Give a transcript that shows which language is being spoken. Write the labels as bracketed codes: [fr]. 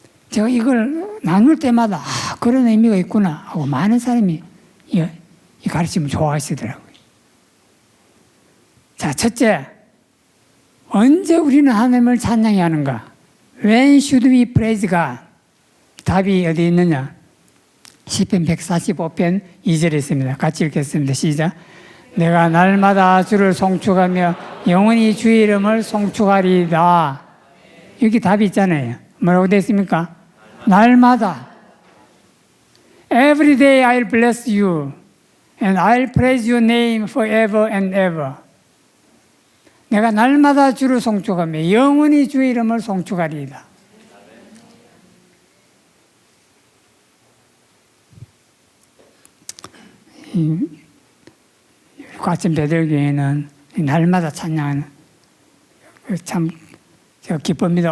[ko] 제가 이걸 나눌 때마다 그런 의미가 있구나 하고 많은 사람이 이 가르침을 좋아하시더라고요. 자, 첫째, 언제 우리는 하나님을 찬양해야 하는가? [en] When should we praise God? [ko] 답이 어디 있느냐? 시편 145편 2절에 있습니다. 같이 읽겠습니다. 시작. 내가 날마다 주를 송축하며 영원히 주의 이름을 송축하리이다. 여기 답이 있잖아요. 뭐라고 되어 있습니까? 날마다. [en] Every day I'll bless you and I'll praise your name forever and ever. [ko] 내가 날마다 주를 송축하며 영원히 주의 이름을 송축하리이다. 과천 베들교회는 날마다 찬양하는 참 제가 기쁩니다.